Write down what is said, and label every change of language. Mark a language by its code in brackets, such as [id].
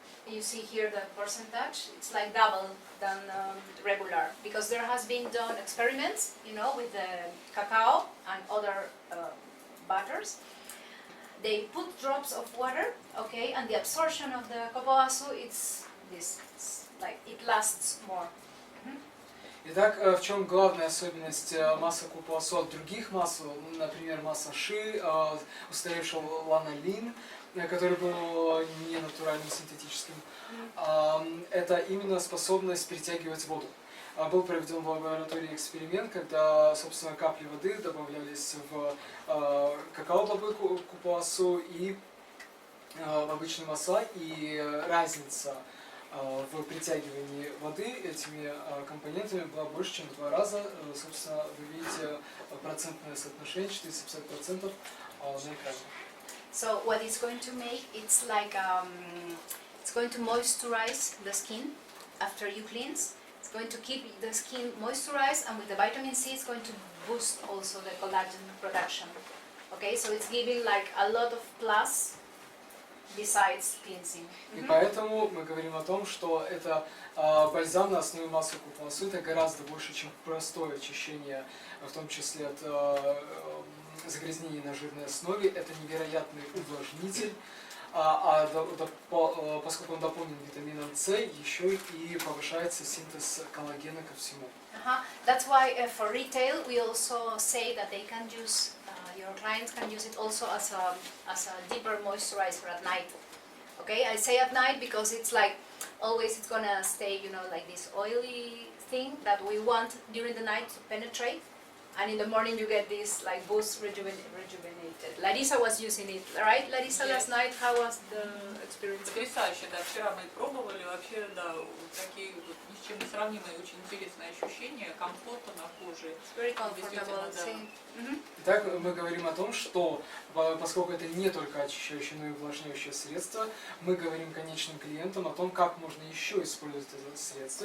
[en] You see here the percentage, it's like double than regular, because there has been done experiments, with the cacao and other butters. They put drops of water, okay, and the absorption of the kapauasu, it's like it lasts more. [ru] Итак, в чем главная особенность масла капуасу от других масел, например, масла ши, устаревшего ланолин, который был не натуральным, синтетическим, это именно способность притягивать воду. Был проведен в лаборатории эксперимент, когда, собственно, капли воды добавлялись в какао-бобы капуасу и в обычные масла, и разница в притягивании воды этими компонентами была больше, чем в 2 раза. Собственно, вы видите процентное соотношение 450% на экране. [en] So what it's going to make, it's like it's going to moisturize the skin after you cleanse. It's going to keep the skin moisturized, and with the vitamin C, it's going to boost also the collagen production. Okay, so it's giving like a lot of plus besides cleansing. [ru] И поэтому мы говорим о том, что это бальзам на основе масла капуасу, это гораздо больше, чем простое очищение, в том числе от загрязнений на жирной основе. Это невероятный увлажнитель, поскольку он дополнен витамином С, еще и повышается синтез коллагена ко всему. [en] That's why for retail we also say that they can use, your clients can use it also as a deeper moisturizer at night. Okay, I say at night because it's like always it's gonna stay, like this oily thing that we want during the night to penetrate, and in the morning you get this like boost rejuvenated. Larissa was using it, right? Larissa, Yes. last night, how was the experience? [ru] Потрясающе, да, вчера мы пробовали, вообще, да, такие, ни с чем не несравнимое, очень интересное ощущение комфорта на коже. [en] It's very comfortable. [ru] Действительно, да. [en] See? [ru] Итак, мы говорим о том, что поскольку это не только очищающее, но и увлажняющее средство, мы говорим конечным клиентам о том, как можно еще использовать это средство.